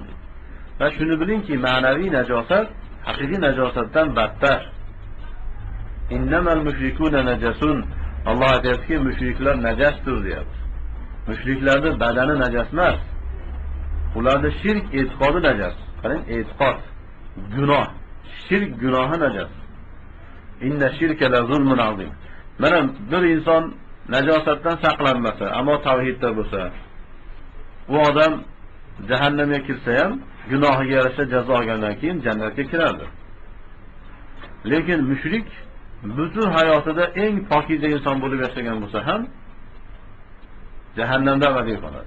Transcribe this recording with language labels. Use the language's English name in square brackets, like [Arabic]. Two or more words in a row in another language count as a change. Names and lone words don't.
[Uzbek] Va shuni bilingki, ma'naviy najosat haqiqiy najosatdan battar. [Arabic] إنما المشركون نجس. [Uzbek] Alloh aytayaptiki, mushriklar najasdir deyapti. Mushriklarning badani najas emas. Ularda shirk e'tiqodi najas. Qarang, e'tiqod, gunoh, shirk gunohi najas. [Arabic] إن الشرك لظلم عظيم. [Uzbek] Mana bir inson najosatdan saqlanmasa, ammo tavhidda bo'lsa, u odam jahannamga kirsa ham gunohiga yarasha jazo olgandan keyin jannatga kiradi. Lekin mushrik butun hayotida eng pokiza inson bo'lib yashagan bo'lsa ham jahannamda abadiy qoladi.